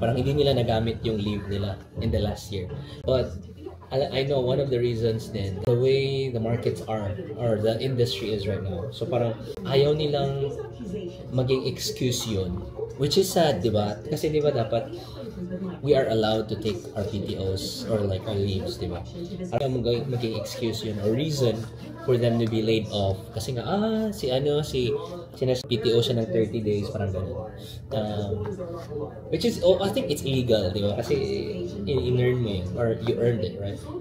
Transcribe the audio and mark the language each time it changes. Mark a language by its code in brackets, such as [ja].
[tl] Parang hindi nila nagamit yung leave nila [en] in the last year. But I know one of the reasons then, the way the markets are or the industry is right now. [tl] So parang ayaw nilang maging excuse yun. [en] Which is sad, [tl] di ba? Kasi di ba dapat [en] we are allowed to take our PTOs or like our leaves, di ba? [tl] Ayaw maging excuse yun [en] or reason for them to be laid off. [tl] Kasi nga, PTO siya ng 30 days, parang gano'n. [en] Which is, I think it's illegal, di ba? [tl] Kasi in-earn mo yun, [en] or you earned it, right?